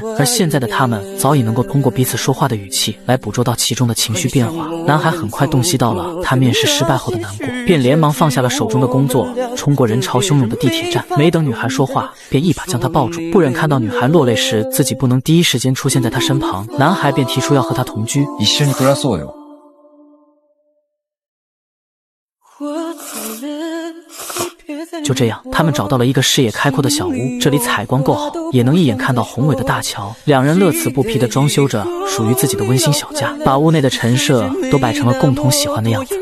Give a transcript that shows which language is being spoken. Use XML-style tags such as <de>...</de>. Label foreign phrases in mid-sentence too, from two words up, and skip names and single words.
<zh>而现在的他们早已能够通过彼此说话的语气来捕捉到其中的情绪变化。男孩很快洞悉到了他面试失败后的难过，便连忙放下了手中的工作，冲过人潮汹涌的地铁站。没等女孩说话，便一把将她抱住，不忍看到女孩落泪时自己不能第一时间出现在她身旁，男孩便提出要和她同居。</zh> <ja>一緒に暮らそうよ。</ja> <zh>就这样，他们找到了一个视野开阔的小屋，这里采光够好，也能一眼看到宏伟的大桥。两人乐此不疲地装修着属于自己的温馨小家，把屋内的陈设都摆成了共同喜欢的样子。</zh>